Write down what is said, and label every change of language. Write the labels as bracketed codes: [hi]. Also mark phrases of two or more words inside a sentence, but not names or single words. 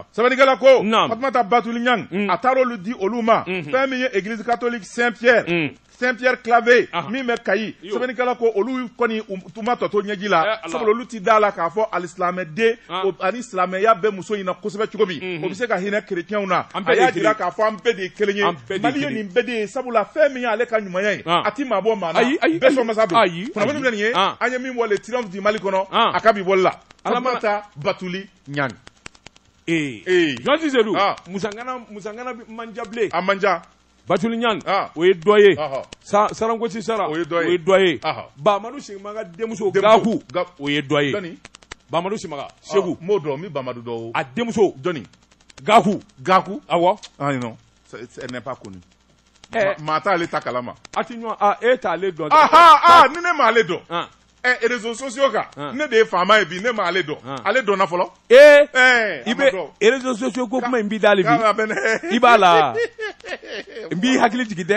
[bm] sɛbɛnnikɛla ko Fatumata Batuli Ɲang a taara olu di olu ma fɛn min ye église catholique Saint-Pierre Claver min bɛ Kayi sɛbɛnnikɛla ko olu kɔni u ma tɔto ɲɛji la sabula olu ti da la k'a fɔ alisilamɛden ani silamɛya bɛ muso in na kosɛbɛ cogo min o bɛ se ka hinɛ chrétiens na a y'a jira k'a fɔ an bɛɛ de ye kelen ye Mali ye nin bɛɛ de ye sabula fɛn min y'ale ka ɲumanya ye a ti maa bɔ maa na Benson Massa don kunnafoni filɛ nin ye an ye min bɔ le triomphe du Mali kɔnɔ a ka bi bɔli la Fatumata Batuli Ɲang Jean Cicédou musangana manjable a manja Batuli Ɲang o ye dɔ ye Sarangosi Sara o ye dɔ ye Bamadu Simaga denmuso Gaku o ye dɔ ye Bamadu Simaga Segu m'o dɔn mi Bamadu dɔn a denmuso jɔnni Gaku awɔ [fr] non elle n'est pas connue [bm] maa t'ale ta kalama a ti ɲɔgɔn e t'ale dɔn ni ne m'ale dɔn [fr] réseaux sociaux [bm] kan ne de ye faama ye bi ne m'ale dɔn ale dɔnna fɔlɔ i bɛ [fr] réseaux sociaux [bm] ko kuma in b'i da hali bi i b'a la n b'i hakili jigin dɛ